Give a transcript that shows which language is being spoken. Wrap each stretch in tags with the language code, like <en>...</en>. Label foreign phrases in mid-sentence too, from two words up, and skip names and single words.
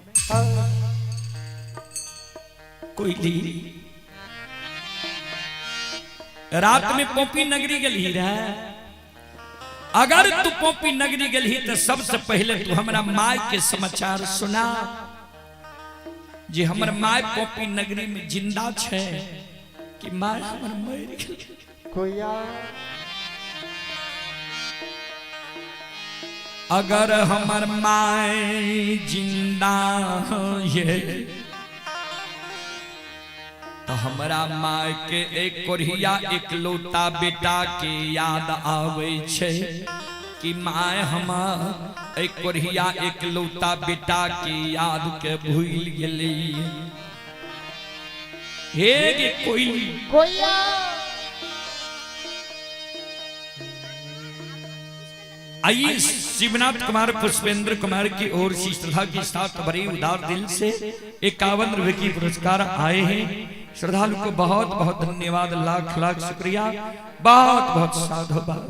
<anp>कोयली रात में पोपी नगरी गली रहा, अगर तू पोपी नगरी गली तो सबसे पहले तू हमारा माय के समाचार सुना, जे हमर माय पोपी नगरी में जिंदा छे कि माय हमर मर गेल कोया। अगर हमर माय जिंदा ये तो हमरा माय के एक कोरिया एक लोटा बेटा के याद आवे छे कि माय हमार एक कोरिया एक लोटा बेटा के याद के भूल गेली। हे गे कोयली</anp> <hi>आइए शिवनाथ कुमार पुष्पेंद्र कुमार की ओर से श्रद्धा के साथ बड़े उदार दिल से 51 रुपए की पुरस्कार आए हैं। श्रद्धालु को बहुत बहुत धन्यवाद, लाख लाख शुक्रिया, बहुत बहुत साधुवाद।</hi>